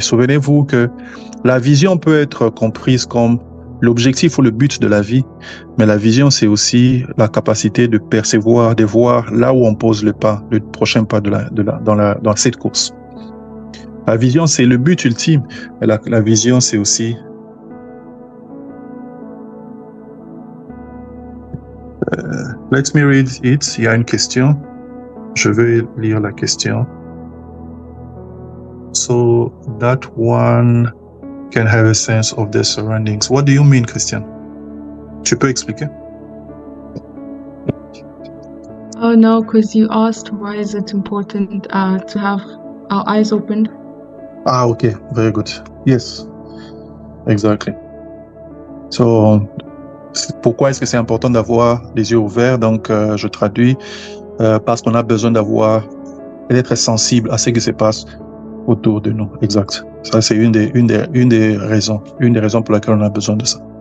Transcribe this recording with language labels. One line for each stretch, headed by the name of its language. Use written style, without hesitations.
French: Souvenez-vous que la vision peut être comprise comme l'objectif ou le but de la vie, mais la vision, c'est aussi la capacité de percevoir, de voir là où on pose le prochain pas dans cette course. La vision, c'est le but ultime, mais la vision, c'est aussi
English: let me read it.
French: Il y a une question. Je vais lire la question.
English: So that one can have a sense of their surroundings. What do you mean, Christian?
French: Tu peux expliquer?
English: Oh no, because you asked why is it important to have our eyes opened. Ah, okay, very good. Yes, exactly.
French: So, pourquoi est-ce que c'est important d'avoir les yeux ouverts? Donc, je traduis parce qu'on a besoin d'être sensible à ce qui se passe autour de nous. Exact. Ça, c'est une des raisons pour lesquelles on a besoin de ça.